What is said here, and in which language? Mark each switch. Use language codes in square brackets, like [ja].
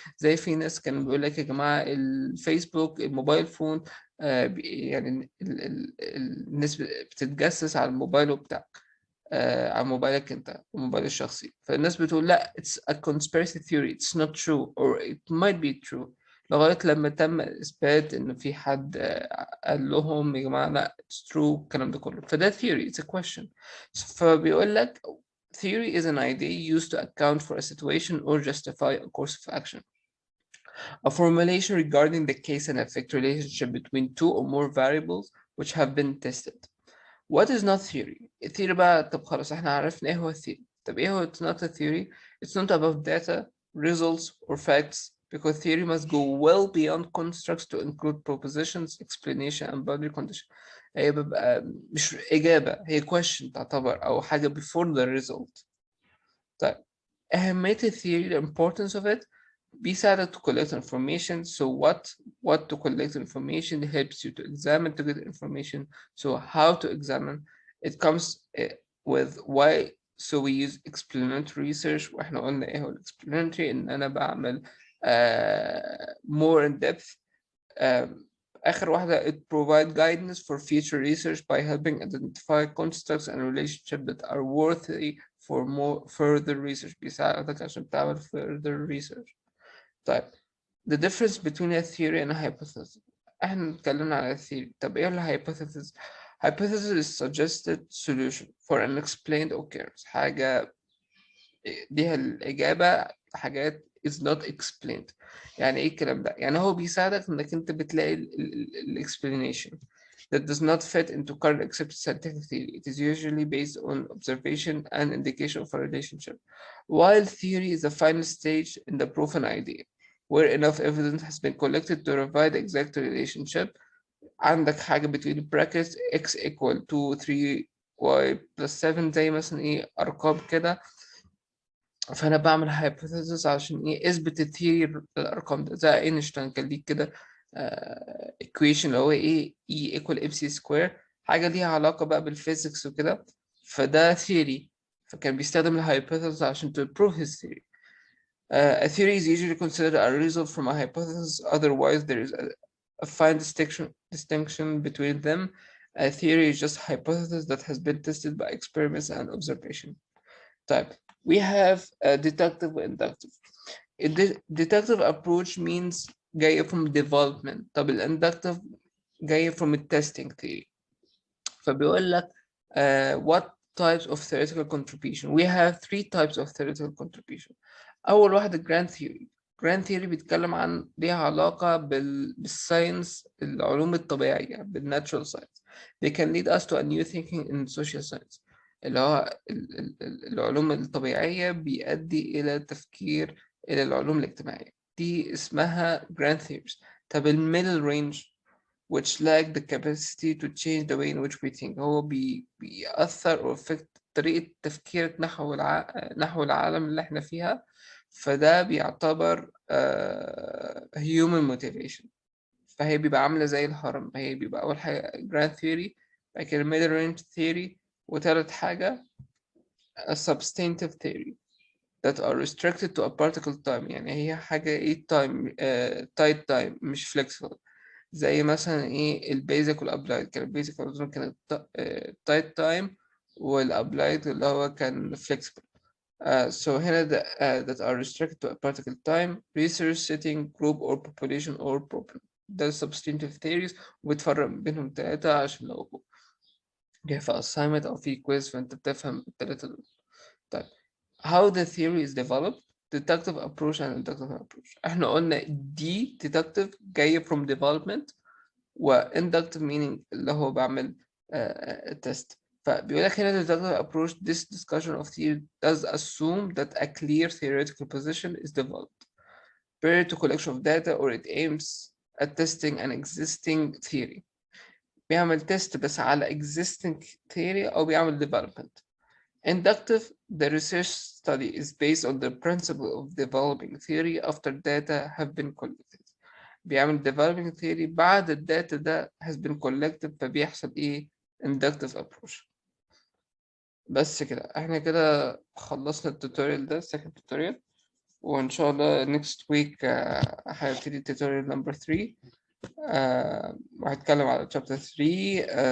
[ar] زي في ناس كانوا بيقول لك يا جماعة الفيسبوك، الموبايل فون، يعني الناس بتتجسس على الموبايل بتاعك، على موبايلك انت وموبايل الشخصي. فالناس بتقول لا [en] it's a conspiracy theory, it's not true or it might be true. [ar] لغاية لما تم إثبات إن في حد قال لهم يا جماعة لا [en] it's true [ar] الكلام ده كله. فده [en] theory, it's a question. [ar] فبيقول لك [en] theory is an idea used to account for a situation or justify a course of action. A formulation regarding the case and effect relationship between two or more variables which have been tested. What is not theory? [ar] الثيوري بقى طب خلاص احنا عرفنا ايه هو الثيوري. طب ايه هو [en] it's not a theory? It's not about data, results or facts because theory must go well beyond constructs to include propositions, explanation and boundary condition. [ar] هي بيبقى مش إجابة، هي question تعتبر أو حاجة [en] before the result. [ar] طيب أهمية الثيوري [en] the importance of it [ar] بيساعدك [en] to collect information. So what to collect information helps you to examine to get information. So how to examine it comes with why. So we use explanatory research [ar] واحنا قلنا ايه هو [en] explanatory [ar] ان انا بعمل [en] more in depth. [ar] آخر واحدة [en] it provide guidance for future research by helping identify constructs and relationships that are worthy for more further research. [ar] بيساعدك عشان تعمل [en] further research. [ar] طيب [en] the difference between a theory and a hypothesis. [ar] احنا اتكلمنا على theory. طب ايه ال [en] hypothesis؟ Hypothesis is suggested solution for an explained occurrence. [ar] حاجة ليها الإجابة، حاجات [en] is not explained. [ar] يعني ايه الكلام ده؟ يعني هو بيساعدك انك انت بتلاقي ال [en] explanation that does not fit into current accepted scientific theory. It is usually based on observation and indication of a relationship. While theory is the final stage in the proven idea, where enough evidence has been collected to provide the exact relationship. [ar] عندك حاجة [en] between brackets x equal to 3y plus 7 [ar] زي مثلا ايه أرقام كده. فأنا بعمل hypothesis عشان ايه اثبت الثيوري الأرقام ده. زي اينشتاين كان ليه كده equation اللي هو ايه E equal mc square، حاجة ليها علاقة بقى بالفيزيكس وكده. فده [en] theory، [ar] فكان بيستخدم [en] الhypothesis [ar] عشان [en] to prove his theory. A theory is usually considered a result from a hypothesis, otherwise there is a fine distinction between them. A theory is just a hypothesis that has been tested by experiments and observation. Type. We have deductive and inductive. Deductive approach means [ar] جاية [en] from development. [ar] طب [en] inductive [ar] جاية [en] from testing theory. [ar] فبيقول لك [en] what types of theoretical contribution. We have three types of theoretical contribution. [ar] أول واحدة [en] grand theory. grand theory [ar] بيتكلم عن ليها علاقة بالساينس، العلوم الطبيعية، بالناتشورال ساينس. [en] They can lead us to a new thinking in social science. [ar] اللي هو العلوم الطبيعية بيؤدي إلى تفكير إلى العلوم الاجتماعية. دي اسمها [en] grand theories. [ar] طب [en] middle range which lack the capacity to change the way in which we think. [ar] هو بيأثر أو affect طريقة تفكيرك نحو العالم اللي احنا فيها. فده بيعتبر human motivation. فهي بيبقى عاملة زي الهرم. هي بيبقى أول حاجة [en] grand theory، [ar] بعد كده [en] middle range theory، [ar] وتالت حاجة [en] a substantive theory that are restricted to a particle time. [ar] يعني هي حاجة ايه [en] time tight time [ar] مش flexible. زي مثلا ايه البيزك والابلايد. كان البيزك اظن كانت تايت تايم، والابلايد اللي هو كان flexible. [en] So [ar] هنا [en] that are restricted to a particle time, research setting, group or population or problem. [ar] ده [en] substantive theories، [ar] وبتفرق بينهم تلاتة عشان لو جاي في assignment أو في quiz فأنت بتفهم التلاتة دول. طيب [en] how the theory is developed. Deductive approach and inductive approach. [ar] احنا قلنا دي deductive جاية [en] from development، [ar] و inductive meaning اللي هو بعمل test. فبيقول لك هنا [en] deductive approach this discussion of theory does assume that a clear theoretical position is developed prior to collection of data or it aims at testing an existing theory. [ar] بيعمل test بس على [en] existing theory [ar] أو بيعمل development. [en] Inductive, the research study is based on the principle of developing theory after data have been collected. بيعمل developing theory [ar] بعد الداتا ده [en] has been collected، [ar] فبيحصل ايه [en] inductive approach. [ar] بس كده احنا كده خلصنا التوتوريال ده [en] second tutorial، [ar] وان شاء الله [en] next week [ar] هبتدي [en] tutorial number 3 [ar] وهتكلم على chapter 3.